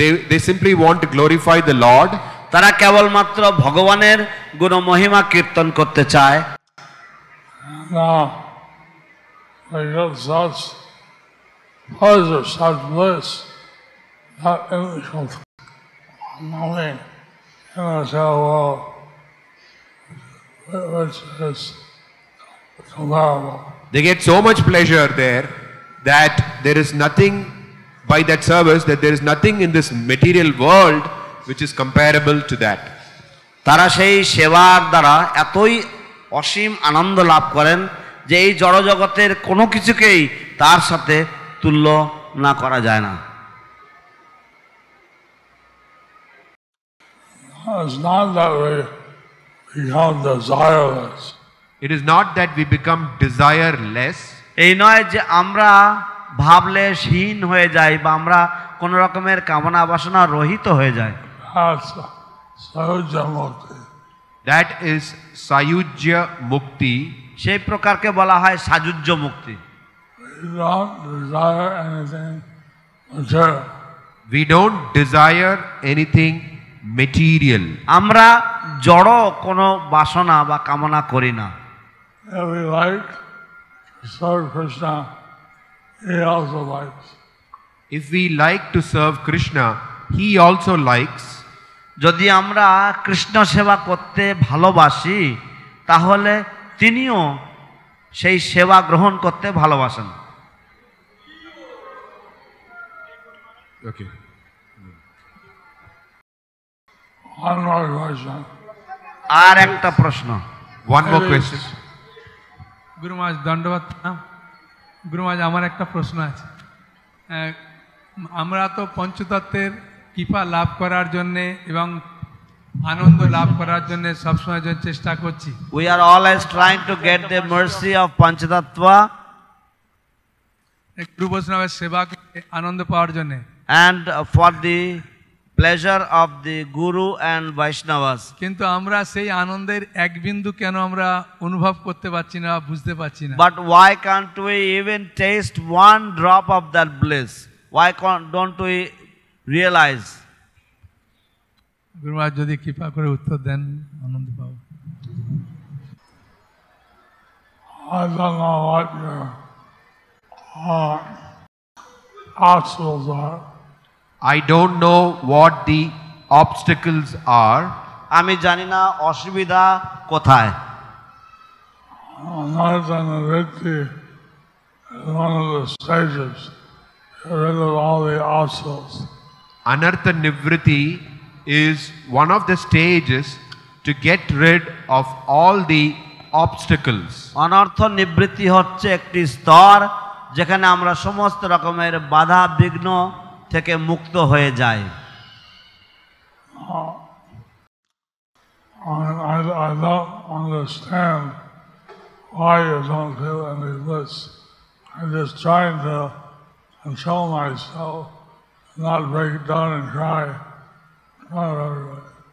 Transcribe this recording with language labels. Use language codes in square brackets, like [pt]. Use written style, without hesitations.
[en] They simply want to glorify the Lord. [bn] তারা কেবলমাত্র ভগবানের গুণ মহিমা কীর্তন করতে চায়। [en] Now, they get such pleasure, such bliss, that initial knowing in the world, which is comparable. They get so much pleasure there that there is nothing by that service, that there is nothing in this material world which is comparable to that. [bn] তারা সেই সেবার দ্বারা এতই অসীম আনন্দ লাভ করেন যে এই জড়জগতের কোনো কিছুকেই তার সাথে তুলনা করা যায় না। [en] It's not that we become desireless. It is not that we become desireless. [bn] এই নয় যে আমরা ভাবলেশহীন হয়ে যাই বা আমরা কোন রকমের কামনা বাসনা রহিত হয়ে যাই। [en] That's Sayujya Mukti. That is Sayujya Mukti. [bn] সেই প্রকারকে বলা হয় সাযুজ্য মুক্তি। [en] We don't desire anything material. We don't desire anything material. [bn] আমরা জড় কোনো বাসনা বা কামনা করি না। [en] If we like to serve Krishna, he also likes. If we like to serve Krishna, he also likes. [bn] যদি আমরা কৃষ্ণ সেবা করতে ভালোবাসি তাহলে তিনিও সেই সেবা গ্রহণ করতে ভালোবাসেন। [en] Okay. One more question. [bn] আর একটা প্রশ্ন। [en] One more question. [bn] গুরু মহারাজ দণ্ডবাদ। গুরু মহারাজ আমার একটা প্রশ্ন আছে। আমরা তো পঞ্চতত্ত্বের কৃপা লাভ করার জন্যে এবং আনন্দ লাভ করার জন্য সবসময় চেষ্টা করছি। [en] We are always trying to get the mercy of Panchatattva [bn] গুরু বৈষ্ণবের সেবা করে আনন্দ পাওয়ার জন্য। [en] and for the pleasure of the Guru and Vaishnavas. [bn] কিন্তু আমরা সেই আনন্দের এক বিন্দু কেন আমরা অনুভব করতে পারছি না, বুঝতে পারছি না? [en] But why can't we even taste one drop of that bliss? Why don't we realize? [bn] গুরু মহারাজ যদি কৃপা করে উত্তর দেন, আনন্দ পাবো। [en] I don't know what your obstacles are. I don't know what the obstacles are. [bn] আমি জানি না অসুবিধা কোথায়। [en] Anartha Nivritti is one of the stages to get rid of all the obstacles. Anartha Nivritti is one of the stages to get rid of all the obstacles. [bn] অনর্থ নিবৃত্তি হচ্ছে একটি স্তর যেখানে আমরা সমস্ত রকমের বাধা বিঘ্ন থেকে মুক্ত হয়ে যাই। [en] I don't understand why you don't feel any bliss. I'm just trying to control myself, not break down and cry in front of everybody.